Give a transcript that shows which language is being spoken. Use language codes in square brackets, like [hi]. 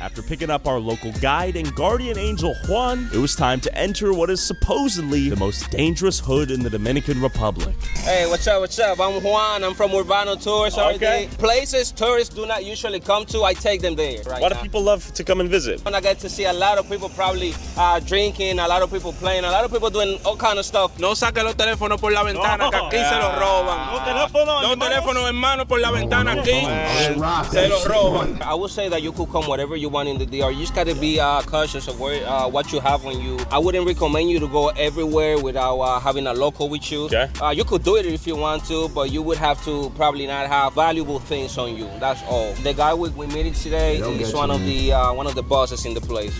[en] After picking up our local guide and guardian angel Juan, it was time to enter what is supposedly the most dangerous hood in the Dominican Republic. Hey, what's up? I'm Juan. I'm from Urbano Tours. Okay. Places tourists do not usually come to, I take them there. A lot of people love to come and visit. And I get to see a lot of people probably drinking, a lot of people playing, a lot of people doing all kind of stuff. [es] No saque los teléfonos por la ventana, que aquí se los roban. Los teléfonos, hermano, por la ventana aquí se los roban. [en] I would say that you could come whatever you want in the DR. You just got to be cautious of where, what you have on you. I wouldn't recommend you to go everywhere without having a local with you. Okay. You could do it if you want to, but you would have to probably not have valuable things on you. That's all. The guy we meeting today is one of the bosses in the place.